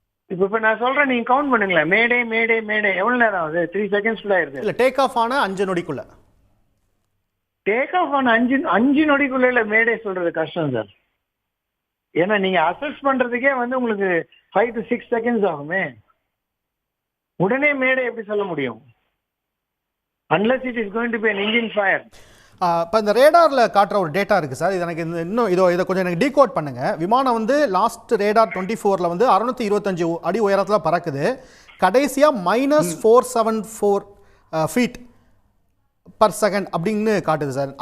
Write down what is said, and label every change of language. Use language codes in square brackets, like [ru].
[ta] இப்ப நான் சொல்றேன், நீங்க கவுண்ட் பண்ணுங்களேன். மேடே மேடே மேடே எவ்வளவு நேரம் ஆகுது? 3 செகண்ட்ஸ்ல ஆயிருது. இல்ல, டேக் ஆஃப் ஆன 5 நொடிக்குள்ள. டேக் ஆஃப் ஆன 5 நொடிக்குள்ள மேடே சொல்றது கஷ்டம் சார். ஏன்னா நீங்க அசஸ் பண்றதுக்கே வந்து உங்களுக்கு 5 to 6 செகண்ட்ஸ் ஆகுமே. உடனே மேடை எப்படி சொல்ல முடியும்? [en] Unless it is going to be an engine fire. [ta] இப்போ இந்த ரேடாரில் காட்டுற ஒரு டேட்டா இருக்குது சார், இது எனக்கு இன்னும் இதை கொஞ்சம் எனக்கு டீகோட் பண்ணுங்கள். விமானம் வந்து லாஸ்ட் ரேடார் 24 வந்து 625 அடி உயரத்தில் பறக்குது. கடைசியாக -474 ஃபீட் பர் செகண்ட் அப்படின்னு காட்டுது சார்.